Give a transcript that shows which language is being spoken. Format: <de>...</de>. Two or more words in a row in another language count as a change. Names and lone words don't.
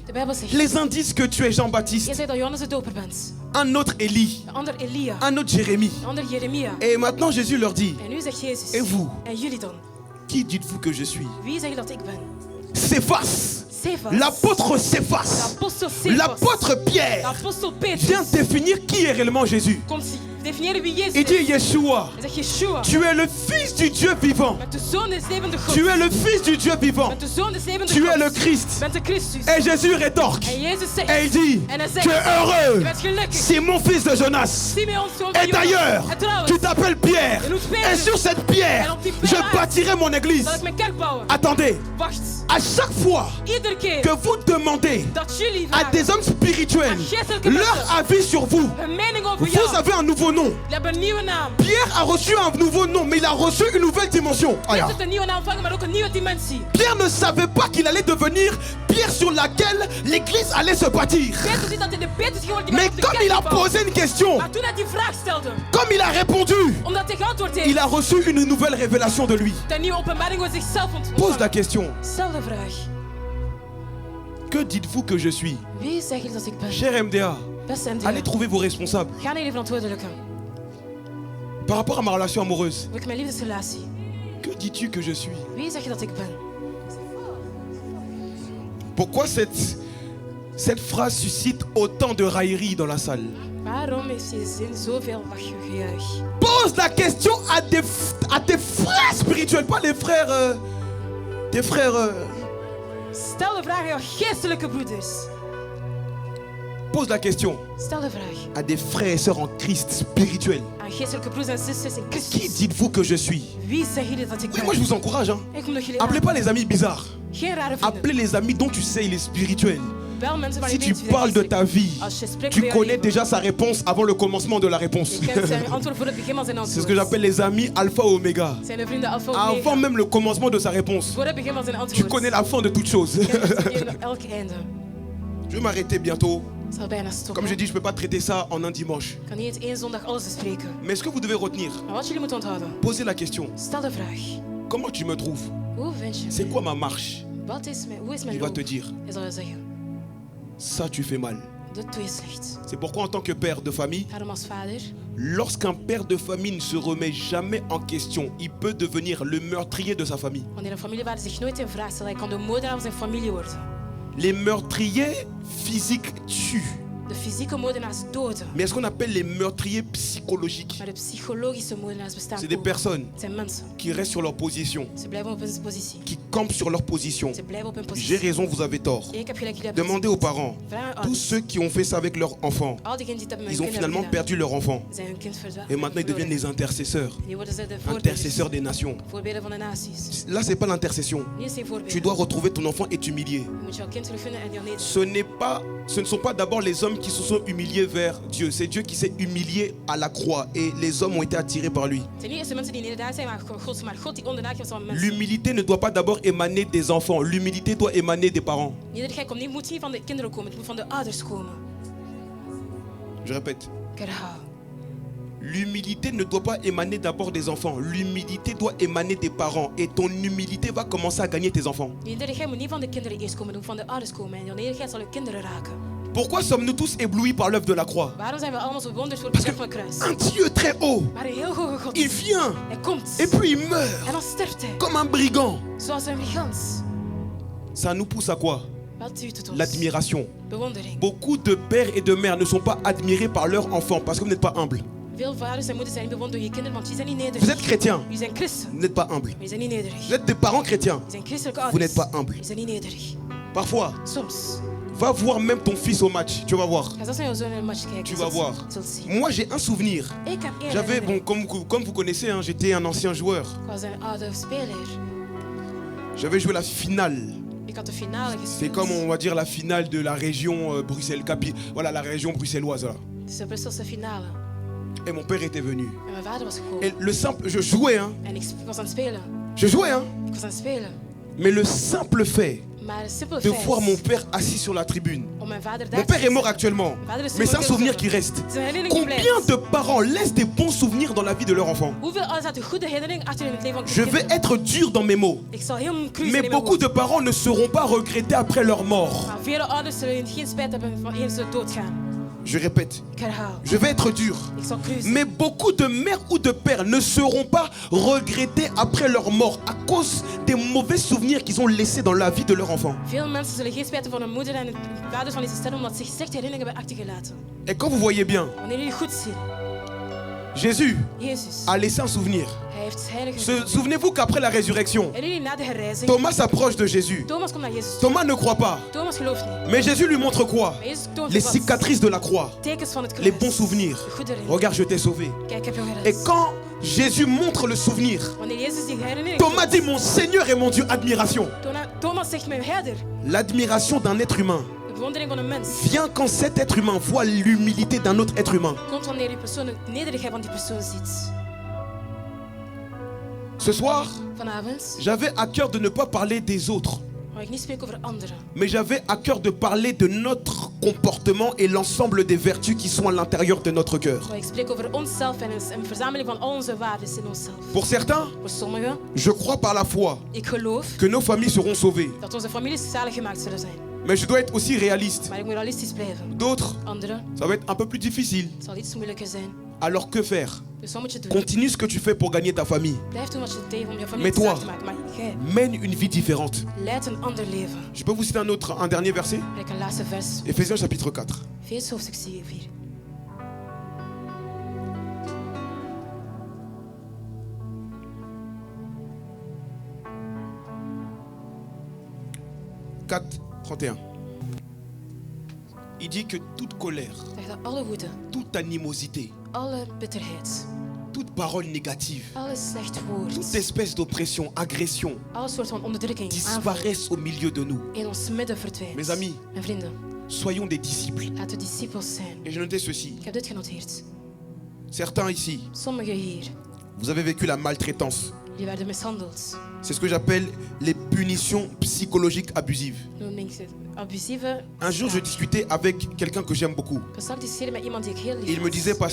<nl>De Bijbel zegt,</nl> <fr>les uns disent que tu es je Jean-Baptiste,</fr> <nl>zei dat Johannes de doper bent.</nl> <fr>un autre Élie,</fr> <nl>De ander Elia.</nl> <fr>un autre Jérémie.</fr> <nl>De ander Jeremia.</nl> <fr>Et maintenant Jésus leur dit,</fr> <nl>En nu zegt Jezus.</nl> <fr>Et vous?</fr> <nl>En jullie dan?</nl> <fr>qui dites-vous que je suis?</fr> <nl>Wie zeggen dat ik ben?</nl> <fr>Céphas,</fr> <nl>Cephas.</nl> <fr>l'apôtre Céphas,</fr> <nl>Apostel Cephas.</nl> <fr>l'apôtre Pierre</fr> <nl>Apostel Petrus.</nl> <fr>vient définir qui est réellement Jésus.</fr> <nl>Komt definiëren wie Jezus</nl> <fr>Il dit,</fr> <nl>is.</nl> <fr>Yeshua,</fr> <nl>Hij zegt Yeshua.</nl> <fr>tu es le fils du Dieu vivant.</fr> <nl>Met de zoon des levende God.</nl> <fr>Tu es le fils du Dieu vivant.</fr> <nl>Met de zoon des levende</nl> <fr>Tu</fr> <nl>God.</nl> <fr>es le Christ.</fr> <nl>Bent de Christus.</nl> <fr>Et Jésus rétorque.</fr> <nl>En Jezus zegt.</nl> <fr>Et il dit,</fr> <nl>En hij zegt.</nl> <fr>tu es heureux.</fr> <nl>Je bent gelukkig.</nl> <fr>Simon, fils de Jonas.</fr> <nl>Simeon, zoon van</nl> <fr>Et d'ailleurs,</fr> <nl>Jonas. En trouwens,</nl> <fr>tu t'appelles Pierre.</fr> <nl>Je noem</nl> <fr>Et</fr> <nl>Petrus.</nl> <fr>sur cette pierre,</fr> <nl>En op die pierre</nl> <fr>je bâtirai mon église.</fr> <nl>zal ik mijn kerk bouwen.</nl> <fr>Attendez,</fr> <nl>Wacht.</nl> <fr>à chaque fois</fr> <nl>Iedere keer</nl> <fr>que vous demandez</fr> <nl>dat jullie</nl> <fr>à</fr> <nl>vragen</nl> <fr>des hommes spirituels</fr> <nl>aan geestelijke</nl> <fr>leur</fr> <nl>mensen</nl> <fr>avis sur vous,</fr> <nl>hun mening over</nl> <fr>vous</fr> <nl>jou.</nl> <fr>avez un nouveau nom.</fr> <nl>Je hebt een nieuwe naam.</nl> <fr>Pierre a reçu un nouveau nom, mais il a reçu une nouvelle dimension.</fr> <nl>Je hebt een nieuwe naam ontvangen, maar ook een nieuwe dimensie.</nl> <fr>Pierre ne savait pas qu'il allait devenir Pierre sur laquelle l'église allait se bâtir.</fr> <nl>Petrus ziet dat hij de Petrus geworden die</nl> <fr>Mais</fr> <nl>op de</nl> <fr>comme</fr> <nl>kerk</nl> <fr>il a</fr> <nl>bouwt.</nl> <fr>posé une question,</fr> <nl>Maar toen hij die vraag stelde,</nl> <fr>comme il a répondu,</fr> <nl>omdat hij geantwoord heeft,</nl> <fr>il a reçu une nouvelle révélation de lui.</fr> <nl>de nieuwe openbaring over zichzelf</nl> <fr>Pose</fr> <nl>ontvangen.</nl> <fr>la question,</fr> <nl>Stel de vraag.</nl> <fr>que dites-vous que je suis?</fr> <nl>Wie zeg je dat ik ben?</nl> <fr>Cher MDA,</fr> <nl>Beste</nl> <fr>allez</fr> <nl>MDA.</nl> <fr>trouver vos responsables</fr> <nl>Ga naar jullie verantwoordelijke.</nl> <fr>par rapport à ma relation amoureuse.</fr> <nl>Over mijn liefdesrelatie.</nl> <fr>Que dis-tu que je suis?</fr> <nl>Wie zeg je dat ik ben?</nl> <fr>Pourquoi cette phrase suscite autant de raillerie dans la salle?</fr> <nl>Waarom heeft deze zin zoveel lachgejuich?</nl> <fr>Pose la question à tes frères spirituels, pas les frères... tes frères...</fr> <nl>Stel de vraag aan jouw geestelijke broeders.</nl> <fr>Pose la question</fr> <nl>Stel de vraag</nl> <fr>à des frères et sœurs en Christ spirituels.</fr> <nl>aan geestelijke broeders en zusters in</nl> <fr>Qui</fr> <nl>Christus.</nl> <fr>dites-vous que je suis?</fr> <nl>Wie zeggen jullie dat ik</nl> <fr>Oui,</fr> <nl>ben?</nl> <fr>moi je vous encourage. Hein.</fr> <nl>Ik moet jullie</nl> <fr>Appelez</fr> <nl>aan.</nl> <fr>pas les amis bizarres.</fr> <nl>Geen rare</nl> <fr>Appelez</fr> <nl>vrienden.</nl> <fr>les amis dont tu sais il est spirituel.</fr> <nl>Wel mensen waar</nl> <fr>Si</fr> <nl>je</nl> <fr>tu</fr> <nl>weet wie</nl> <fr>parles de</fr> <nl>zijn</nl> <fr>ta vie,</fr> <nl>Als je spreekt</nl> <fr>tu</fr> <nl>over jouw</nl> <fr>connais</fr> <nl>leven,</nl> <fr>déjà sa réponse avant le commencement de la réponse.</fr> <nl>je kent zijn antwoord voor het begin van zijn</nl> <fr>C'est ce</fr> <nl>antwoord.</nl> <fr>que j'appelle les amis alpha omega.</fr> <nl>Zijn de vrienden alfa</nl> <fr>Avant</fr> <nl>omega.</nl> <fr>même le commencement de sa réponse.</fr> <nl>Voor het begin van zijn</nl> <fr>Tu</fr> <nl>antwoord.</nl> <fr>connais la fin de toute chose.</fr> <nl>Je kent elk einde.</nl> <fr>Je vais m'arrêter bientôt.</fr> <nl>Het zal bijna stoppen.</nl> <fr>Comme j'ai dit, je ne peux pas traiter ça en un dimanche.</fr> <nl>Ik kan niet in één zondag alles bespreken.</nl> <fr>Mais ce que vous devez retenir,</fr> <nl>Maar wat jullie moeten onthouden.</nl> <fr>posez la question.</fr> <nl>Stel de vraag.</nl> <fr>Comment tu me trouves?</fr> <nl>Hoe vind je</nl> <fr>C'est</fr> <nl>me?</nl> <fr>quoi ma marche?</fr> <nl>Hoe is mijn</nl> <fr>Il va</fr> <nl>loop?</nl> <fr>te dire,</fr> <nl>Hij zal je zeggen.</nl> <fr>ça tu fais mal.</fr> <nl>Dat doe je slecht.</nl> <fr>C'est pourquoi en tant que père de famille,</fr> <nl>Daarom als vader.</nl> <fr>lorsqu'un père de famille ne se remet jamais en question, il peut devenir le meurtrier de sa famille.</fr> <nl>Wanneer een familievader zich nooit in vraag stelt, hij kan de moordenaar van zijn familie worden.</nl> <fr>Les meurtriers physiques tuent.</fr> <nl>De fysieke moordenaars doden.</nl> <fr>Mais ce qu'on appelle les meurtriers psychologiques,</fr> <nl>Maar de psychologische moordenaars bestaan</nl> <fr>c'est des</fr> <nl>ook.</nl> <fr>personnes</fr> <nl>Het zijn mensen.</nl> <fr>qui restent sur leur position,</fr> <nl>Ze blijven op hun positie.</nl> <fr>qui campent sur leur position.</fr> <nl>Ze blijven op hun</nl> <fr>J'ai</fr> <nl>positie.</nl> <fr>raison, vous avez tort.</fr> <nl>Ik heb gelijk, jullie hebben</nl> <fr>Demandez aux parents.</fr> <nl>Vraag aan</nl> <fr>Tous</fr> <nl>ouders.</nl> <fr>ceux qui ont fait ça avec leur enfant,</fr> <nl>Al diegenen die het hebben met</nl> <fr>ils</fr> <nl>hun</nl> <fr>ont</fr> <nl>kinderen</nl> <fr>finalement</fr> <nl>gedaan,</nl> <fr>perdu leur enfant.</fr> <nl>zijn hun kind</nl> <fr>Et maintenant, ils deviennent les intercesseurs.</fr> <nl>Nu worden ze de</nl> <fr>Intercesseurs des nations.</fr> <nl>voorbeelden van de naties.</nl> <fr>Là, c'est pas l'intercession.</fr> <nl>Hier is geen</nl> <fr>Tu</fr> <nl>voorbeeld.</nl> <fr>dois retrouver ton enfant et t'humilier.</fr> <nl>Je moet jouw kind terugvinden en die neder.</nl> <fr>Ce ne sont pas d'abord les hommes qui se sont humiliés vers Dieu. C'est Dieu qui s'est humilié à la croix et les hommes ont été attirés par lui.</fr> <nl>Het zijn niet eerst de mensen die nederdaad zijn, maar God die onderdaag is van mensen.</nl> <fr>L'humilité ne doit pas d'abord émaner des enfants. L'humilité doit émaner des parents.</fr> <nl>Nederigheid moet niet van de kinderen komen, het moet van de ouders komen.</nl> <fr>Je répète.</fr> <nl>Ik herhaal.</nl> <fr>L'humilité ne doit pas émaner d'abord des enfants. L'humilité doit émaner des parents. Et ton humilité va commencer à gagner tes enfants.</fr> <nl>Nederigheid moet niet van de kinderen eerst komen, het moet van de ouders komen. En jouw nederigheid zal je kinderen raken.</nl> <fr>Pourquoi sommes-nous tous éblouis par l'œuvre de la croix?</fr> <nl>Waarom zijn we allemaal zo bewonderd door het</nl> <fr>Parce</fr> <nl>werk van het</nl> <fr>que</fr> <nl>kruis?</nl> <fr>un Dieu très haut,</fr> <nl>Maar een heel hoge God.</nl> <fr>il vient</fr> <nl>Hij komt.</nl> <fr>et puis il meurt</fr> <nl>En dan sterft hij.</nl> <fr>comme un brigand.</fr> <nl>Zoals een brigand.</nl> <fr>Ça nous pousse à quoi?</fr> <nl>Wat duurt het ons?</nl> <fr>L'admiration.</fr> <nl>Bewondering.</nl> <fr>Beaucoup de pères et de mères ne sont pas admirés par leurs enfants parce que vous n'êtes pas humble.</fr> <nl>Veel vaders en moeders zijn niet bewonderd door je kinderen, want die zijn niet nederig.</nl> <fr>Vous êtes chrétien,</fr> <nl>Jullie zijn christen,</nl> <fr>vous n'êtes pas humble.</fr> <nl>maar je zijn niet nederig.</nl> <fr>Vous êtes des parents chrétiens,</fr> <nl>Je zijn christelijke</nl> <fr>vous</fr> <nl>ouders.</nl> <fr>n'êtes pas humble.</fr> <nl>Je zijn niet nederig.</nl> <fr>Parfois,</fr> <nl>Soms.</nl> <fr>va voir même ton fils au match, tu vas voir.</fr> <nl>Ga zelfs naar jouw zoon in een match kijken.</nl> <fr>Tu</fr> <nl>Je</nl> <fr>vas</fr> <nl>zult-</nl> <fr>voir.</fr> <nl>je zult zien.</nl> <fr>Moi, j'ai un souvenir.</fr> <nl>Ik heb één</nl> <fr>J'avais, bon,</fr> <nl>herinnering.</nl> <fr>comme vous connaissez, hein, j'étais un ancien joueur.</fr> <nl>Ik was een oude speler.</nl> <fr>J'avais joué la finale.</fr> <nl>Ik had de finale</nl> <fr>C'est</fr> <nl>gespeeld.</nl> <fr>comme, on va dire, la finale de la région voilà, la région bruxelloise. Là.</fr> <nl>Het is de Brusselse finale.</nl> <fr>Et mon père était venu.</fr> <nl>En mijn vader was gekomen.</nl> <fr>Et le simple, je jouais, hein.</fr> <nl>En ik was aan het spelen.</nl> <fr>Je jouais, hein.</fr> <nl>Ik was aan het spelen.</nl> <fr>Mais le simple fait</fr> <nl>Maar het simpele</nl> <fr>de</fr> <nl>feit</nl> <fr>voir mon père assis sur la tribune.</fr> <nl>om mijn vader daar</nl> <fr>Mon</fr> <nl>te</nl> <fr>père est mort</fr> <nl>zien.</nl> <fr>actuellement,</fr> <nl>Mijn vader is</nl> <fr>mais c'est un</fr> <nl>dood,</nl> <fr>souvenir</fr> <nl>heel</nl> <fr>qui</fr> <nl>veel.</nl> <fr>reste.</fr> <nl>Het is een herinnering die</nl> <fr>Combien</fr> <nl>blijft.</nl> <fr>de parents laissent des bons souvenirs dans la vie de leur enfant?</fr> <nl>Hoeveel ouders laten goede herinneringen achter in het leven van</nl> <fr>Je vais</fr> <nl>kinderen?</nl> <fr>être dur dans mes mots,</fr> <nl>Ik zal heel cru zijn</nl> <fr>mais</fr> <nl>in mijn</nl> <fr>beaucoup</fr> <nl>woorden.</nl> <fr>de parents ne seront pas regrettés après leur mort.</fr> <nl>Maar vele ouders zullen geen spijt hebben van eens ze doodgaan.</nl> <fr>Je répète,</fr> <nl>Ik herhaal.</nl> <fr>je vais être dur.</fr> <nl>Ik zal cru zijn.</nl> <fr>Mais beaucoup de mères ou de pères ne seront pas regrettés après leur mort à cause des mauvais souvenirs qu'ils ont laissés dans la vie de leur enfant.</fr> <nl>Veel mensen zullen geen spijt hebben van hun moeder en hun vaders van deze sterren omdat ze zich slechte herinneringen hebben achtergelaten.</nl> <fr>Et quand vous voyez bien,</fr> <nl>Wanneer jullie goed zien,</nl> <fr>Jésus</fr> <nl>Jezus,</nl> <fr>a laissé un souvenir.</fr> <nl>hij heeft heilige</nl> <fr>Souvenez-vous qu'après la résurrection,</fr> <nl>En jullie na de herrijzing,</nl> <fr>Thomas s'approche de Jésus.</fr> <nl>Thomas komt naar Jezus toe.</nl> <fr>Thomas ne croit pas.</fr> <nl>Thomas gelooft niet.</nl> <fr>Mais Jésus lui montre quoi?</fr> <nl>Maar Jezus toont</nl> <fr>Les</fr> <nl>wat.</nl> <fr>cicatrices de la croix,</fr> <nl>Tekens van het kruis.</nl> <fr>les bons souvenirs.</fr> <nl>De goede herinneringen.</nl> <fr>Regarde, je t'ai sauvé.</fr> <nl>Kijk, ik heb jou gered.</nl> <fr>Et quand Jésus montre le souvenir,</fr> <nl>Wanneer Jezus die herinnering</nl> <fr>Thomas</fr> <nl>toont,</nl> <fr>dit mon Seigneur et mon Dieu, admiration.</fr> <nl>Thomas zegt mijn herder.</nl> <fr>L'admiration d'un être humain</fr> <nl>De bewondering van een mens</nl> <fr>vient quand cet être humain voit l'humilité d'un autre être humain.</fr> <nl>komt wanneer die persoon de nederigheid van die persoon ziet.</nl> <fr>Ce soir,</fr> <nl>Vanavond</nl> <fr>j'avais à cœur de ne pas parler des autres,</fr> <nl>ga ik niet spreken over anderen.</nl> <fr>mais j'avais à cœur de parler de notre comportement et l'ensemble des vertus qui sont à l'intérieur de notre cœur.</fr> <nl>Maar ik spreek over onszelf en een verzameling van al onze waarden in onszelf.</nl> <fr>Pour certains,</fr> <nl>Voor sommigen,</nl> <fr>je crois par la foi</fr> <nl>ik geloof</nl> <fr>que nos familles seront sauvées.</fr> <nl>dat onze families zalig gemaakt zullen zijn.</nl> <fr>Mais je dois être aussi réaliste.</fr> <nl>Maar ik moet realistisch blijven.</nl> <fr>D'autres,</fr> <nl>Anderen,</nl> <fr>ça va être un peu plus difficile.</fr> <nl>het zal iets moeilijker zijn.</nl> <fr>Alors que faire?</fr> <nl>Dus wat moet je doen?</nl> <fr>Continue ce que tu fais pour gagner ta famille.</fr> <nl>Blijf doen wat je deed om je familie</nl> <fr>Mais</fr> <nl>te</nl> <fr>toi,</fr> <nl>zalig te maken. Maar jij</nl> <fr>mène une vie différente.</fr> <nl>leidt een ander leven.</nl> <fr>Je peux vous citer un dernier verset?</fr> <nl>Kijk, een laatste vers.</nl> <fr>Éphésiens chapitre 4.</fr> <nl>Efeze hoofdstuk 4.</nl> <fr>4, 31. Il dit que toute colère,</fr> <nl>Zegt dat alle woede,</nl> <fr>toute animosité,</fr> <nl>alle bitterheid,</nl> <fr>toute parole négative,</fr> <nl>alle slecht woord,</nl> <fr>toute espèce d'oppression, agression,</fr> <nl>alle soort van onderdrukking, aanval</nl> <fr>disparaissent au milieu de nous.</fr> <nl>in ons midden verdwijnt.</nl> <fr>Mes amis,</fr> <nl>Mijn vrienden,</nl> <fr>soyons des disciples.</fr> <nl>laten we discipels zijn.</nl> <fr>Et je notais ceci.</fr> <nl>Ik heb dit genoteerd.</nl> <fr>Certains ici,</fr> <nl>Sommigen hier,</nl> <fr>vous avez vécu la maltraitance.</fr> <nl>die werden mishandeld.</nl> <fr>C'est ce que j'appelle les punitions psychologiques abusives.</fr> <nl>Noem ik het abusieve.</nl> <fr>Un jour, je discutais avec quelqu'un que j'aime beaucoup.</fr> <nl>Ik was straks discussiëren met iemand die ik heel</nl> <fr>Et</fr> <nl>lief</nl> <fr>il me disait,</fr> <nl>had.</nl>